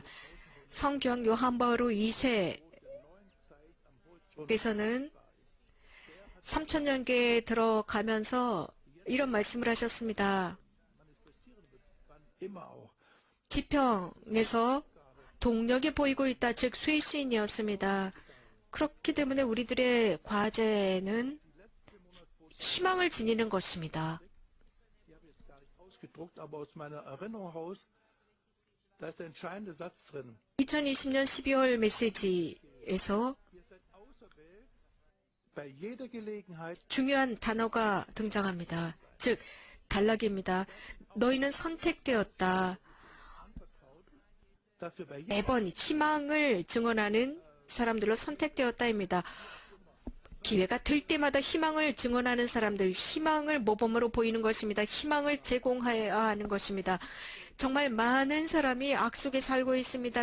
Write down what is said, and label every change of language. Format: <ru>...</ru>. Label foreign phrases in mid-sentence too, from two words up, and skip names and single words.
<ko>성교황 요한 바오로 2세께서는 3000년계에 들어가면서 이런 말씀을 하셨습니다. 지평에서 동력이 보이고 있다, 즉 쇄신이었습니다. 그렇기 때문에 우리들의 과제는 희망을 지니는 것입니다.</ko> <de>gedruckt, aber aus meiner Erinnerung heraus, da ist der entscheidende Satz drin.</de> <ko>2020년 12월 메시지에서</ko> <de>Bei jeder Gelegenheit</de> <ko>중요한 단어가 등장합니다. 즉, 단락입니다. 너희는 선택되었다.</ko> <de>dass wir bei</de> <ko>매번 희망을 증언하는 사람들로 선택되었다입니다. 기회가 될 때마다 희망을 증언하는 사람들, 희망을 모범으로 보이는 것입니다. 희망을 제공해야 하는 것입니다. 정말 많은 사람이 악 속에 살고 있습니다.</ko>